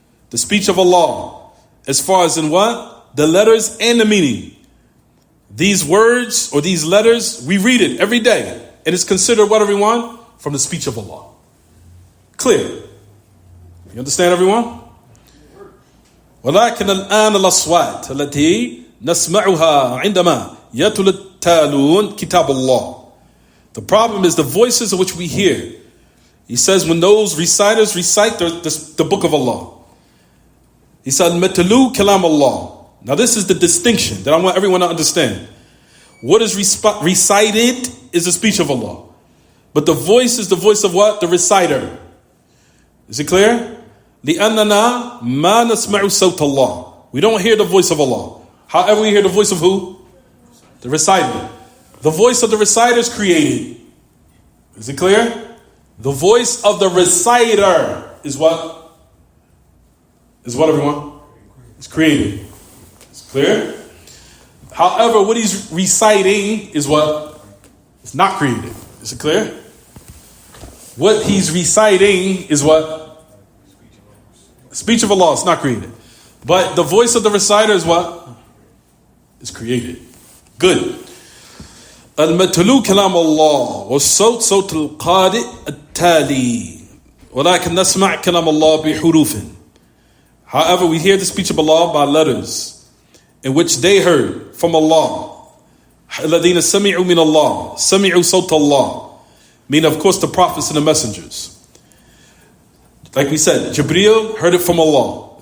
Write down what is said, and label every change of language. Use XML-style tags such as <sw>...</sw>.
<en>The speech of Allah. As far as in what? The letters and the meaning. These words or these letters, we read it every day. And it's considered what, everyone? From the speech of Allah. Clear. You understand, everyone?</en> <ar>ولكن الآن الأصوات التي نسمعها عندما يتلو التالون كتاب الله.</ar> <en>The problem is the voices of which we hear. He says when those reciters recite the book of Allah. He said</en> <ar>متلو كلام الله.</ar> <en>Now this is the distinction that I want everyone to understand. What is recited is the speech of Allah. But the voice is the voice of what? The reciter. Is it clear?</en> <ar>لِأَنَّنَا مَا نَسْمَعُ صَوْتَ اللَّهِ.</ar> <en>We don't hear the voice of Allah. However, we hear the voice of who? The reciter. The voice of the reciter is created. Is it clear? The voice of the reciter is what? Is what, everyone? It's created. It's clear? However, what he's reciting is what? It's not created. Is it clear? What he's reciting is what? Speech of Allah. It's not created. But the voice of the reciter is what? It's created. Good.</en> <ar>المتلو كلام الله والصوت صوت القارئ التالي ولكن نسمع كلام الله بحروف.</ar> <en>However, we hear the speech of Allah by letters, in which they heard from Allah.</en> <ar>الَّذِينَ سَمِعُوا مِنَ اللَّهِ سَمِعُوا صَوْتَ اللَّهِ.</ar> <en>Meaning, of course, the prophets and the messengers. Like we said, Jibreel heard it from Allah.</en>